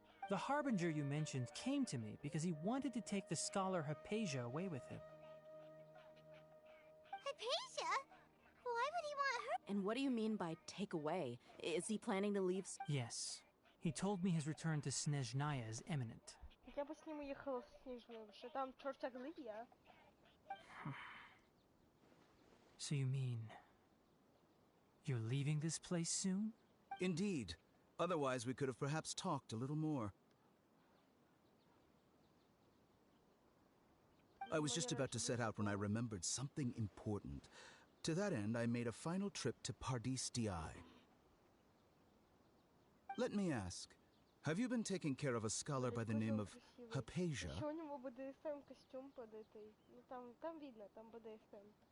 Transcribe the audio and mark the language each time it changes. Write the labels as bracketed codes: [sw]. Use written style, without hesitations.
[en] The Harbinger you mentioned came to me because he wanted to take the scholar Hypatia away with him. Hypatia? Why would he want her? And what do you mean by take away? Is he planning to leave? Yes. He told me his return to Snezhnaya is imminent. [ru] Я бы с ним уехала в Снежную, потому что там чёрта глыбья. [en] So you mean you're leaving this place soon? Indeed. Otherwise, we could have perhaps talked a little more. I was just about to set out when I remembered something important. To that end, I made a final trip to Pardis Di. Let me ask, have you been taking care of a scholar by the name of Hypatia? [ru] Еще у него БДСМ костюм под этой. Ну там видно, там БДСМ.